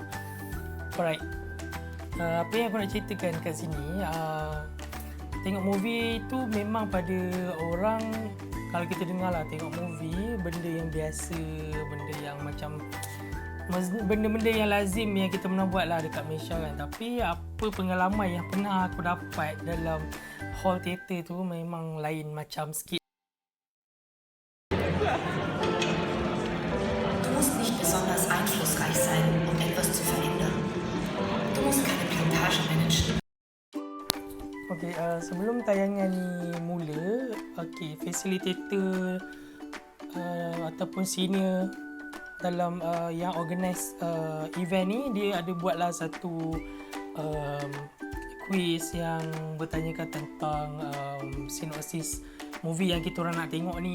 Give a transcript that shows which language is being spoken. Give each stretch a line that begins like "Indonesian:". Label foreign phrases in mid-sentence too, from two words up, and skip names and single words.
Malay: Alright, apa yang aku nak ceritakan kat sini, tengok movie tu memang pada orang, kalau kita dengar lah tengok movie, benda yang biasa, benda yang macam benda-benda yang lazim yang kita pernah buat lah dekat Malaysia kan. Tapi apa pengalaman yang pernah aku dapat dalam
English: hall theater
Malay: tu memang lain macam sikit.
German: Du musst nicht besonders einflussreich sein, um etwas zu verändern. Du musst keine Plantage managen.
Malay: Okay, sebelum tayangan ni mula, facilitator ataupun senior dalam yang
English: organize event
Malay: ni, dia ada buatlah satu quiz yang bertanyakan tentang sinopsis movie yang kita orang nak tengok ni.